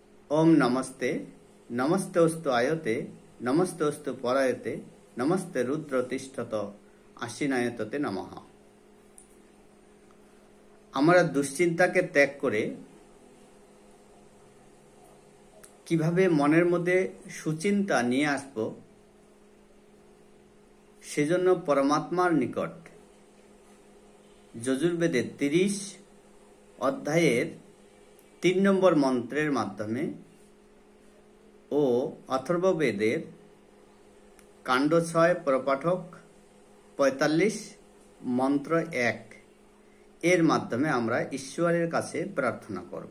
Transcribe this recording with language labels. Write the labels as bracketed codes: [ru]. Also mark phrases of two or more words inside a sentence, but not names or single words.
[sa] ओम नमस्ते नमस्तेस्तु आयते नमस्तेस्तु परायते नमस्ते रुद्र तिष्ठत आशीनायतते नमः। [bn] আমরা দুশ্চিন্তাকে ত্যাগ করে কিভাবে মনের মধ্যে সুচিন্তা নিয়ে আসব, সেজন্য পরমাত্মার নিকট যজুর্বেদের 30 অধ্যায়ের 3 নম্বর মন্ত্রের মাধ্যমে ও অথর্ববেদের কাণ্ড 6 প্রপাঠক 45 মন্ত্র 1 এর মাধ্যমে আমরা ঈশ্বরের কাছে প্রার্থনা করব।